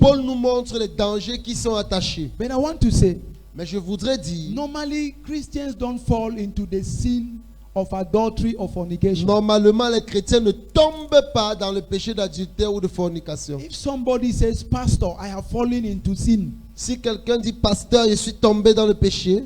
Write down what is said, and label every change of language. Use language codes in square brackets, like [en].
[fr] Paul nous montre les dangers qui sont attachés. [en] But I want to say, [fr] Mais je voudrais dire, [en] normally Christians don't fall into the sin of adultery or fornication. [fr] normalement les chrétiens ne tombent pas dans le péché d'adultère ou de fornication. [en] If somebody says, Pastor, I have fallen into sin, [fr] Si quelqu'un dit, pasteur, je suis tombé dans le péché,